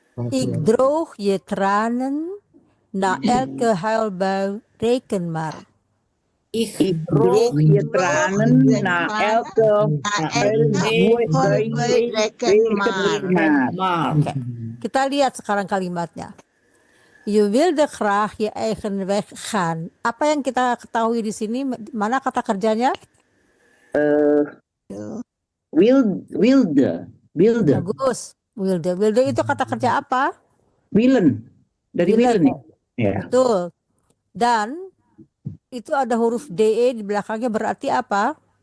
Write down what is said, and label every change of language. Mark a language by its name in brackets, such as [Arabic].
[Dutch] Ik droog je tranen na elke huilbui, reken maar. Ik droog je tranen na elke huilbui, reken maar. [Indonesian] Oke, kita lihat sekarang kalimatnya. [Dutch] Je wilde graag je eigen weg gaan. [Indonesian] Apa yang kita ketahui di sini? Mana kata kerjanya? [Dutch] Wilde. [Indonesian] Bagus. Wilde itu kata kerja apa? Willen. Dari willen. Ya. Betul. Dan itu ada huruf DE di belakangnya berarti apa?